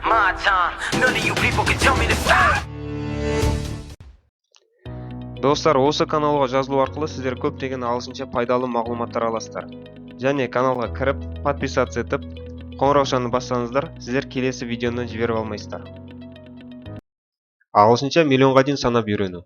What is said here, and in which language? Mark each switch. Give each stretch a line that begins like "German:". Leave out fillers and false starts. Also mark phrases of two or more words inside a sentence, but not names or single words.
English: my time. None of you people can tell me to stop.
Kazakh: Достар, осы каналға жазылу арқылы сіздер көптеген ағылшынша пайдалы мағлұматтар аласыздар. Және каналға кіріп, подписаться етіп, қоңыраушаны бассаңыздар, сіздер келесі видеоны жіберіп алмайсыздар. Ағылшынша миллионға дейін санап үйрену.